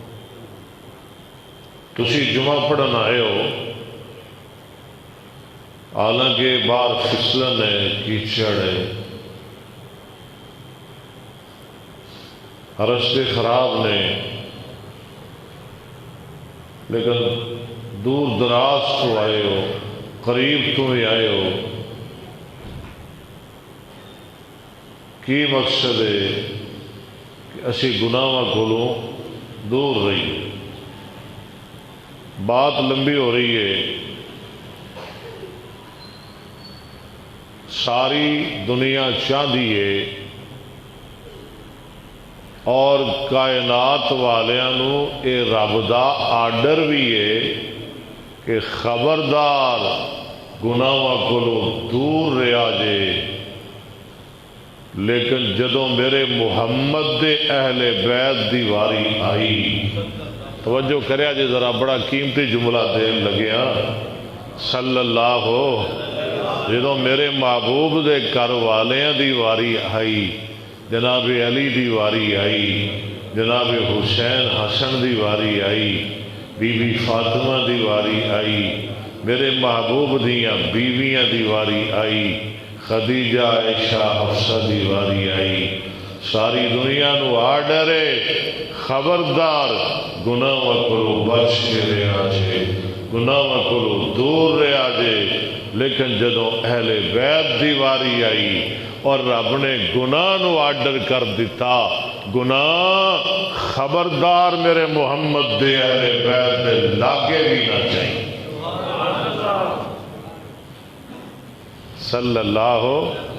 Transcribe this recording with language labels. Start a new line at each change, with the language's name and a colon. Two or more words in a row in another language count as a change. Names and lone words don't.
Punjabi: تسی جمعہ پڑھن آئے ہو، حالانکہ باہر پھسلن ہے، کیچڑ ہے، رستے خراب نے، لیکن دور دراز تو آئے ہو، قریب تو بھی آئے ہو، کی مقصد ہے کہ اسی گناہاں کولوں دور رہیے۔
Urdu: بات لمبی ہو رہی ہے، ساری دنیا چاہتی ہے
Punjabi: اور کائنات والیاں اے رب دا آرڈر بھی ہے کہ خبردار گناہاں کولوں دور رہا جے، لیکن جدوں میرے محمد دے اہل بیت دی واری آئی، توجہ کریا جے ذرا، بڑا قیمتی جملہ دین لگیا،
Arabic: صلی اللہ ہو،
Punjabi: جدوں میرے محبوب دے گھر والیاں دی واری آئی، جناب علی دی واری آئی، جناب حسین حسن دی واری آئی، بی بی فاطمہ دی واری آئی، میرے محبوب دیاں بیویاں دی واری آئی، خدیجہ عائشہ حفصہ دی واری آئی، ساری دنیا نو آرڈر ہے خبردار گناہاں کولوں بچ کے رہا جے، گناہاں کولوں دور رہا جے، لیکن جدوں اہل بیت دی واری آئی اور رب نے گناہ نو آرڈر کر دیتا، گناہ خبردار میرے محمد دے اہل بیت دے لاگے بھی نہ چاہیے،
Arabic: صلی اللہ ہو۔